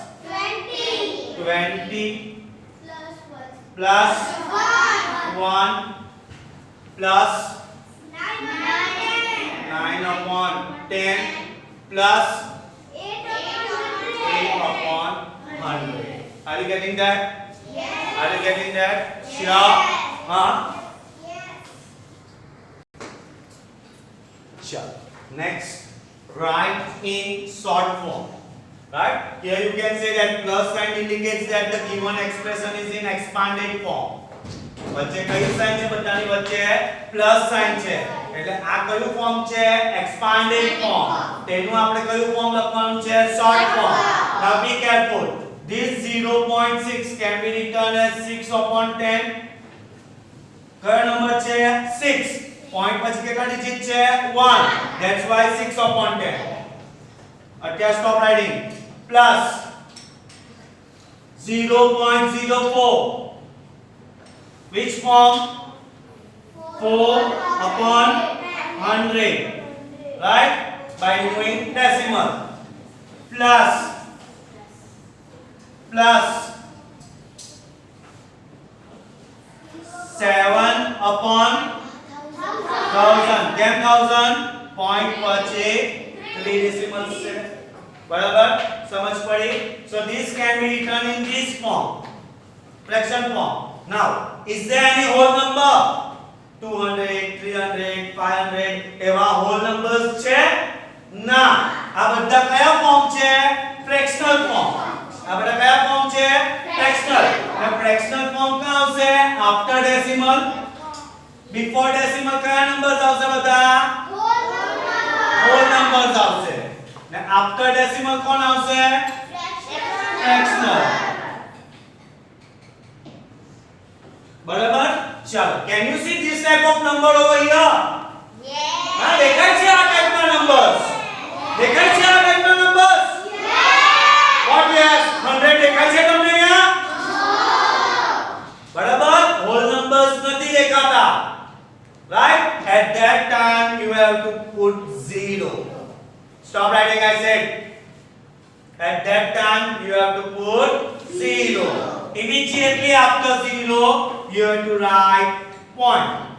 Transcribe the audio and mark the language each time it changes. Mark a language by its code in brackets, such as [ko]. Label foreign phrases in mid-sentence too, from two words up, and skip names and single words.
[en] 20 plus 1 plus 9 upon 10 plus 8 upon 100 are you getting that are you getting that sure sure next write in short form right here you can say that plus sign indicates that the given expression is in expanded form [gu] વચ્ચે કઈ સાઇન છે બધાની વચ્ચે [en] plus sign [gu] છે એટલે આ કયું ફોર્મ છે [en] expanded form [gu] તેનું આપણે કયું ફોર્મ લખવાનું છે [en] short form now be careful this 0.6 can be written as 6 upon 10 [gu] કયો નંબર છે 6 પોઈન્ટ પછી કેટલા ડિજિટ છે [en] 1 that's why 6 upon 10 અત્યારે stop writing plus 0.04 which form 4 upon 100 right by doing decimal plus [gu] 7 upon 1000 કેમ 1000 point પછી 3 decimals છે બરાબર સમજ પડી [en] so this can be written in this form fraction form now is there any whole number 200 300 500 એવા whole numbers [gu] છે ના આ બધા કયા ફોર્મ છે [en] fractional form [gu] આ બધા કયા ફોર્મ છે [en] fractional અને fractional form [gu] ક્યાં આવશે [en] after decimal before decimal [gu] કયા numbers આવશે બધા [en] whole numbers [gu] આવશે ને [en] after decimal [gu] કોણ આવશે fractional બરાબર ચાલો [en] can you see this type of number over here [gu] હા દેખાય છે આ ટાઈપના નંબર્સ દેખાય છે આ ટાઈપના નંબર્સ [en] what yes [gu] 100 દેખાય છે તમને અહીંયા [en] બરાબર whole numbers [gu] નથી દેખાતા [en] right at that time you have to put 0 stop writing I said at that time you have to put 0 immediately after 0 you have to write point